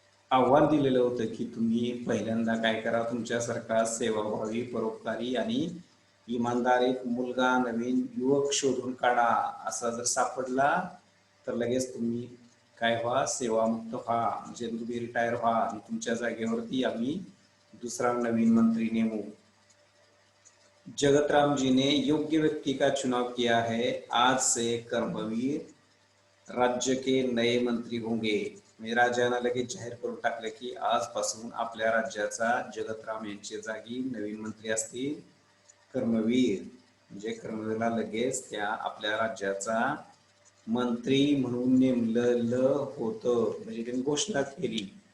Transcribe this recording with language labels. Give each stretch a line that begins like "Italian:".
Marathi: आव्हान दिलेलं होतं की तुम्ही पहिल्यांदा काय करा, तुमच्यासारखा सेवाभावी, परोपकारी आणि इमानदार एक मुलगा, नवीन युवक शोधून काढा, असा जर सापडला तर लगेच तुम्ही काय व्हा, सेवामुक्त व्हा, म्हणजे तुम्ही रिटायर व्हा आणि तुमच्या जागेवरती आम्ही दूसरा नवीन मंत्री नेमू।
Hindi: जगतराम जी ने योग्य व्यक्ति का चुनाव किया है, आज से कर्मवीर राज्य के नए मंत्री होंगे,
Marathi: राजानं लगेच जाहीर करून टाकलं की आजपासून आपल्या राज्याचा जगतराम यांच्या जागी नवीन मंत्री असतील कर्मवीर. म्हणजे कर्मवीरला लगेच त्या आपल्या राज्याचा मंत्री म्हणून नेमलेलं होतं, म्हणजे त्यांनी घोषणा केली.